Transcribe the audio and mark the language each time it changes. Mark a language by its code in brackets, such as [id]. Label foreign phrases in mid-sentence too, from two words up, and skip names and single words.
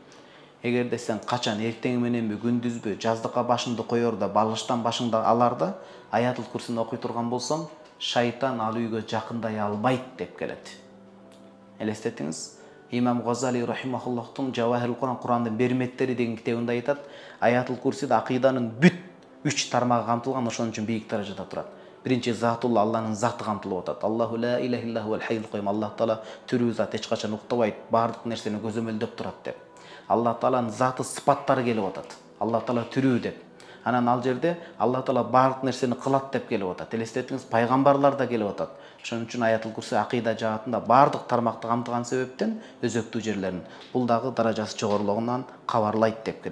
[ky] Эгерде сен качан эртең мененби, күндүзбү, жаздыкка башыңды коёрда, балыштан башыңды аларда Аятул Курсини окуй турган болсоң, шайтан ал үйгө жакындай албайт деп келет. Элестетиңиз. Имам Газали рахимахуллахтын Жавахирул Куран, Курандын берметтери деген китебинде айтат, Аятул Курсиде акыйданын бүт 3 тармагы камтылган, ошон үчүн бийик даражада турат. Биринчи Затулла, Алланын заты камтылып атат. [ar] الله لا إله إلا هو الحي القيوم. [ky] Аллах таала тирүү зат, эч качан уктабайт, бардык нерсени көзөмөлдөп турат деп. Аллах тааланын заты сыпаттары келип атат. Аллах таала тирүү деп. Анан ал жерде Аллах таала бардык нерсени кылат деп келип атат. Элестетиңиз, пайгамбарлар да келип атат. Ошон үчүн Аятул Курси акыйда жаатында бардык тармакты камтыган себептен өзөктүү жерлерин бул дагы даражасы жогорулугунан кабарлайт деп келет.